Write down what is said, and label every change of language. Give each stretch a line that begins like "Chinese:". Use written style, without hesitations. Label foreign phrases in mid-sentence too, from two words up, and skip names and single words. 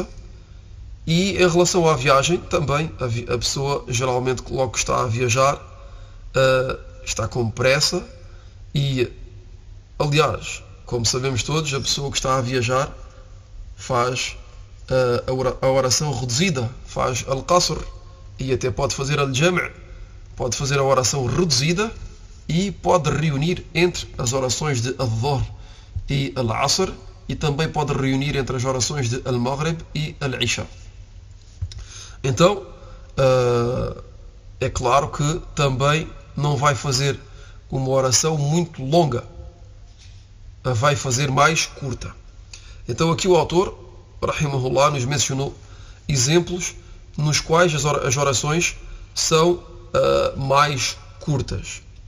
Portuguese: E em relação à viagem, também a pessoa geralmente logo que está a viajar está com pressa e, aliás, como sabemos todos, a pessoa que está a viajar faz a oração reduzida, faz al-Qasr, e até pode fazer al-Jam', pode fazer a oração reduzida e pode reunir entre as orações de al-Dhuhr e al-Asr, e também pode reunir entre as orações de al-Maghrib e al-Isha. Então, é claro que também não vai fazer uma oração muito longa, vai fazer mais curta. Então aqui o autor, rahimahullah, nos mencionou exemplos nos quais as orações são mais curtas.